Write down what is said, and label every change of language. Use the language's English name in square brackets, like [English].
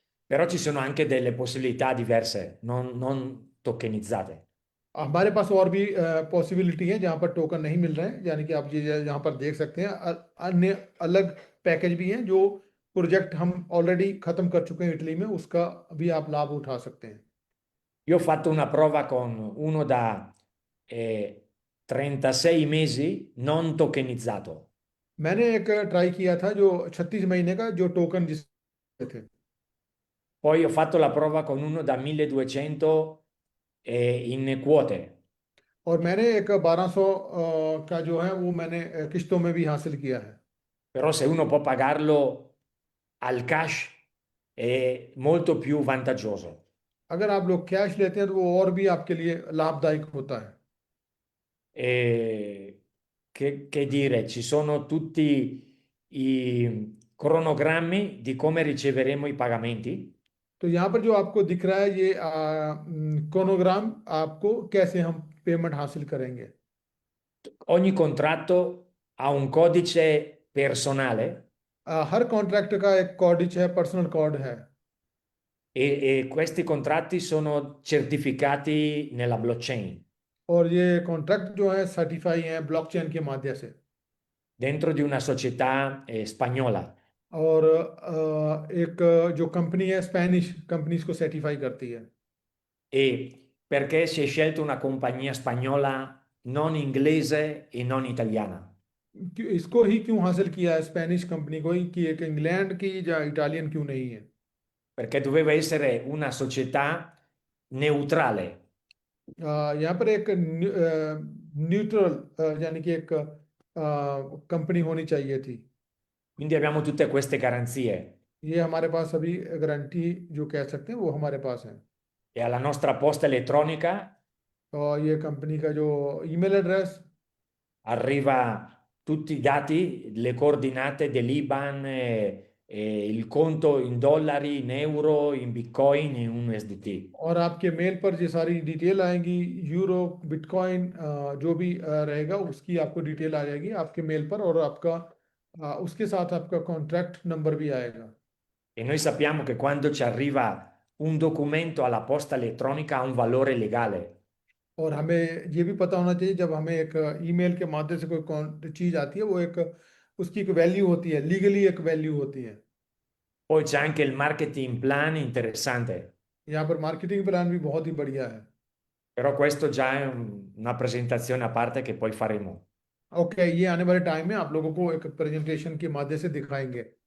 [Italian] Però ci sono anche delle possibilità diverse, non tokenizzate. [Hindi] हमारे पास और भी पॉसिबिलिटी है जहाँ पर टोकन नहीं मिल रहे हैं, यानी कि आप ये यहाँ पर देख सकते हैं अन्य अलग पैकेज भी हैं। जो प्रोजेक्ट हम ऑलरेडी खत्म कर चुके हैं इटली में, उसका भी आप लाभ उठा सकते हैं। [Italian] Io ho fatto una prova con uno da 36 mesi non tokenizzato. [Hindi] मैंने एक ट्राई किया था जो 36 महीने का, जो टोकन जिस थे। [Italian] Poi ho fatto la prova con uno da 1200 in quote. [Hindi] और मैंने एक 1200 का जो है वो मैंने किस्तों में भी हासिल किया है। [Italian] Però se uno può pagarlo al cash è molto più vantaggioso. [Hindi] अगर आप लोग कैश लेते हैं तो वो और भी आपके लिए लाभदायक होता है। [Italian] E che dire, ci sono tutti i cronogrammi di come riceveremo i pagamenti. [Hindi] तो यहाँ पर जो आपको दिख रहा है ये क्रोनोग्राम, आपको कैसे हम पेमेंट हासिल करेंगे। [Italian] Ogni contratto ha un codice personale [Hindi] हर कॉन्ट्रैक्ट का एक कॉडिच है, पर्सनल कोड है। [Italian] e questi contratti sono certificati nella blockchain [Hindi] और ये कॉन्ट्रैक्ट जो है सर्टिफाई है ब्लॉकचेन के माध्यम से। [Italian] dentro di una società spagnola. [Hindi] और एक जो कंपनी है, स्पेनिश कंपनीज को सर्टिफाई करती है। [Italian] E perché si è scelta una compagnia spagnola non inglese e non italiana? [Hindi] इसको ही क्यों हासिल किया है, स्पेनिश कंपनी को ही, कि एक इंग्लैंड की या इटालियन क्यों नहीं है। [Italian] Perché doveva essere una società neutrale. [Hindi] यहाँ पर एक न्यूट्रल यानी कि एक कंपनी होनी चाहिए थी। [Italian] Quindi abbiamo tutte queste garanzie [Hindi] ये हमारे पास अभी गारंटी जो कह सकते हैं वो हमारे पास है। [Italian] e alla nostra posta elettronica [Hindi] और ये कंपनी का जो email address, [Italian] arriva tutti i dati, le coordinate dell'IBAN e il conto in dollari, in euro, in Bitcoin, in un USDT. [Hindi] और आपके मेल पर ये सारी डिटेल आएंगी, यूरो, बिटकॉइन, जो भी रहेगा उसकी आपको डिटेल आ जाएगी आपके मेल पर, और आपका उसके साथ आपका कॉन्ट्रैक्ट नंबर भी आएगा। [Italian] E noi sappiamo che quando ci arriva un documento alla posta elettronica ha un valore legale. [Hindi] और हमें ये भी पता होना चाहिए जब हमें एक ईमेल के माध्यम से कोई चीज़ आती है, वो एक उसकी एक वैल्यू होती है, लीगली एक वैल्यू होती है। [Italian] Poi c'è anche il marketing plan interessante, [Hindi] यहाँ पर मार्केटिंग प्लान भी बहुत ही बढ़िया है। [Italian] però questo già è una presentazione a parte che poi faremo. [Hindi] Okay, ये आने वाले टाइम में आप लोगों को एक प्रेजेंटेशन के माध्यम से दिखाएंगे।